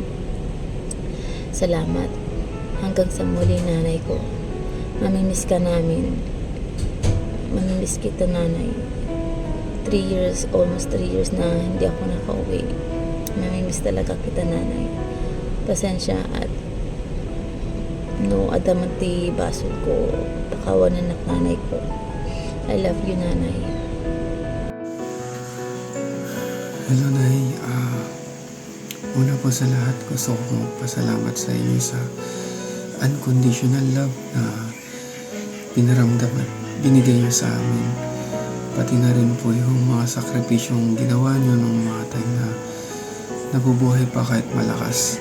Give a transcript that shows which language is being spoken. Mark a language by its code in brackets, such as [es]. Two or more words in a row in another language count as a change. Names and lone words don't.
[tl] Salamat. Hanggang sa muli, nanay ko. Mamimiss ka namin. Mamimiss kita, nanay. [en] 3 years, almost 3 years [tl] na hindi ako nakauwi. Mamimiss talaga kita, nanay. [ilo] Pasensya at no adamanti basol ko. [tl] Pakawanan ng nanay ko. [en] I love you, [tl] nanay. Hello, Nay. Una po sa lahat, gusto ko pasalamat sa inyo sa [en] unconditional love [tl] na pinaramdam at binigay niyo sa amin. Pati na rin po yung mga sakripisyong ginawa niyo nung mga time na nabubuhay pa kahit malakas.